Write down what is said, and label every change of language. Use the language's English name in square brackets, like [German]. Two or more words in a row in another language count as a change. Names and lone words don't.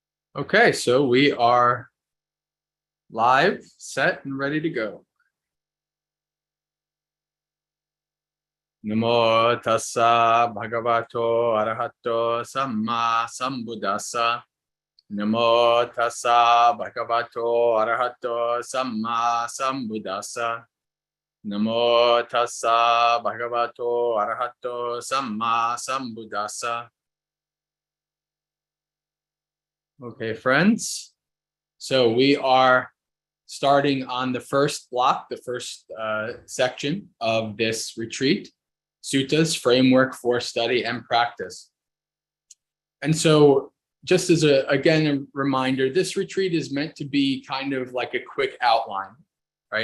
[English] Okay, so we are live, set, and ready to go. [Pali] Namo tassa bhagavato arahato samma sambuddhassa. Namo tassa bhagavato arahato samma sambuddhassa. Namo tassa bhagavato arahato samma sambuddhassa. [English] Okay, friends. So we are starting on the first block, the first section of this retreat, Suttas, Framework for Study and Practice. And so just as a reminder, this retreat is meant to be kind of like a quick outline, right?